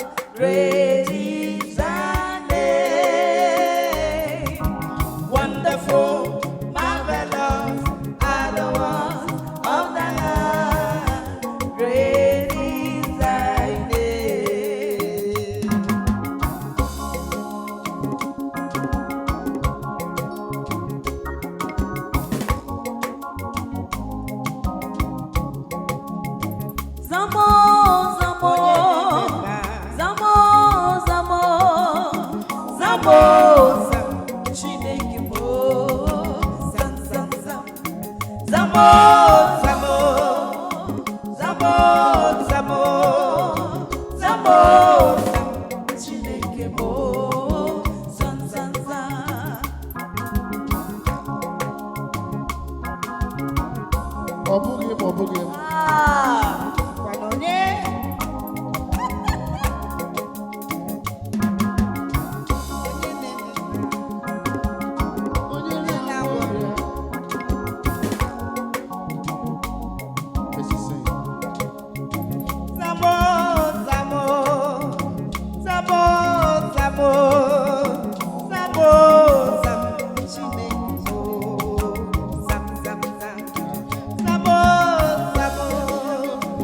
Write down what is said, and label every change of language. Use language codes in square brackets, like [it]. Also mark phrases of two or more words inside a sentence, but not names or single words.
[en] Great is thy name. Wonderful, marvelous are the works of thy hands. Great is thy name. [ig] Zamo, Zamo, Zamo, Zamo, Zamo, Zam, Chineke mo, Zam, Zam, Zam, Zamo, Zamo, Zamo, Zamo, Zamo, Zam, Chineke mo, Zam, Zam, Zam. Ọ bụghị m, ọ bụghị m. Kwanonye. Onye na-agwọ ya. [en] Messi sing. [ig] Zamo, Zamo, Zamo, Zamo, Zamo, Zam, Chineke mo, Zam, Zam, Zam, Zamo, Zamo.